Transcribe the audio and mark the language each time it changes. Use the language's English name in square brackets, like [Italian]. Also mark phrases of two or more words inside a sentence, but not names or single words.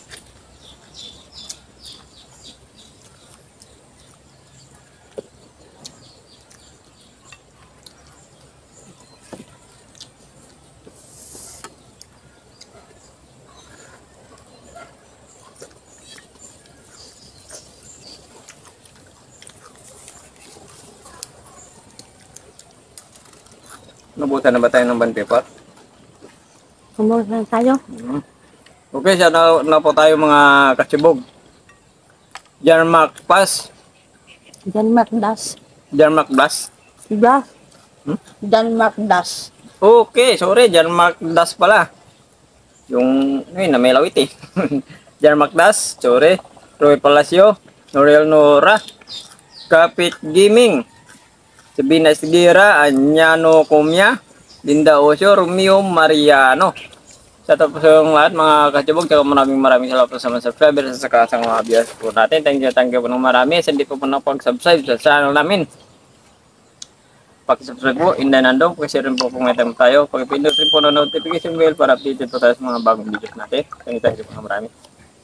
[Filipino] Nabutan na ba tayo ng band paper? Kumuha na tayo. Okay, siya na po tayo mga katsibog. Jarmark Pass. Denmark Das. Jarmark Das. Das. Hmm? Denmark Das. Okay, sorry, Jarmark Das pala. Yung, na may lawit eh. Jarmark Das, sorry. Roy Palacio, Noriel Nora, Kapit Gaming, Sabina Sigira, Anyano Comia, Linda Osio, Romeo Mariano. Sa tapos yung lahat mga katsibog, maraming salamat sa mga subscribers sa saka sa mga viewers po natin. [English] Thank you [Filipino] po ng marami. Sa hindi po napag-subscribe sa channel namin. Pag-subscribe po, inday nandong. Pag-share rin po kung may time tayo. Pag-pindot rin po ng [English] notification bell [Filipino] para updated po tayo sa mga bagong videos natin. [English] Thank you [Filipino] po ng marami.